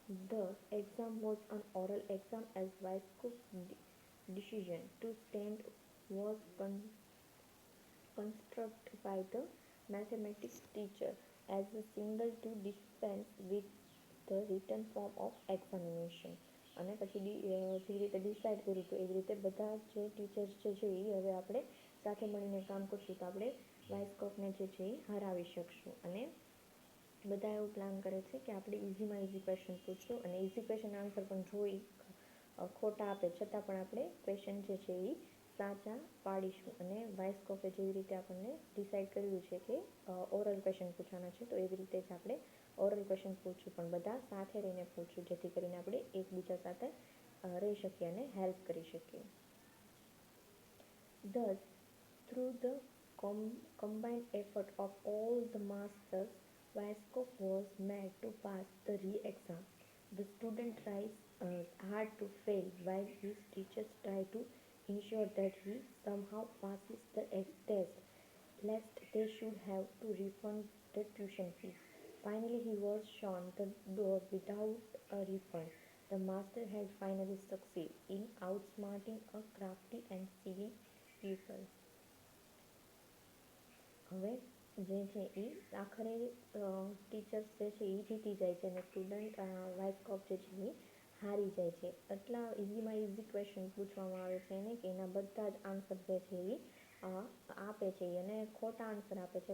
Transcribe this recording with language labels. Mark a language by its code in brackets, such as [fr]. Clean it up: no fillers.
[en] The exam was an oral exam as Weisskopf's decision to stand was constructed by the mathematics teacher as a signal to dispense with the written form of examination. [gu] અને પછી જે રીતે decide કર્યું હતું એવી રીતે બધા જે ટીચર્સ જે છે એ હવે આપણે સાથે મળીને કામ કરશું તો આપણે વાઇસ્કોપને જે છે એ હરાવી શકશું. અને બધા એવું પ્લાન કરે છે કે આપણે ઇઝીમાં ઇઝી ક્વેશ્ચન પૂછશું અને ઇઝી ક્વેશ્ચન આન્સર પણ જોઈ ખોટા આપે છતાં પણ આપણે ક્વેશ્ચન જે છે એ સાચા પાડીશું. અને વાઇસ્કોપે જેવી રીતે આપણને ડિસાઇડ કર્યું છે કે ઓરલ ક્વેશ્ચન પૂછવાના છે તો એવી રીતે જ આપણે ઓરલ ક્વેશ્ચન પૂછશું, પણ બધા સાથે રહીને પૂછશું જેથી કરીને આપણે એકબીજા સાથે રહી શકીએ અને હેલ્પ કરી શકીએ. [en] Thus, through the combined effort of all the masters, Weisskopf was made to pass the re-exam. The student tries hard to fail while his teachers try to ensure that he somehow passes the test, lest they should have to refund the tuition fee. Finally, he was shown the door without a refund. The master had finally succeeded in outsmarting a crafty and silly pupil. [gu] હવે જે છે એ આખરે teachers જે છે એ જીતી જાય છે અને સ્ટુડન્ટ વાઇસ્કોપ જે છે એ હારી જાય છે. એટલા ઇઝીમાં ઇઝી ક્વેશ્ચન પૂછવામાં આવે છે એને કે એના બધા જ આન્સર જે છે એ આપે છે અને ખોટા આન્સર આપે છે.